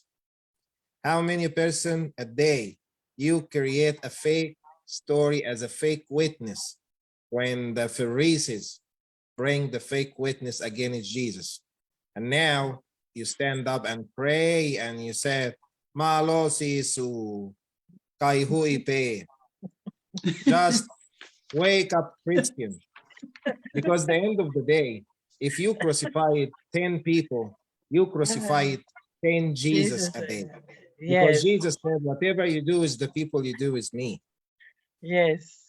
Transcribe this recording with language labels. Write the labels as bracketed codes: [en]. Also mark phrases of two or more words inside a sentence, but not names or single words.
[en] How many person a day you create a fake story as a fake witness when the Pharisees bring the fake witness against Jesus? And now you stand up and pray and you said, [to] Malo sisu kaihuipe. [en] Just wake up, Christian. Because the end of the day, if you crucified 10 people, you crucified 10 Jesus a day. Because Jesus said, whatever you do is the people you do is me. Yes.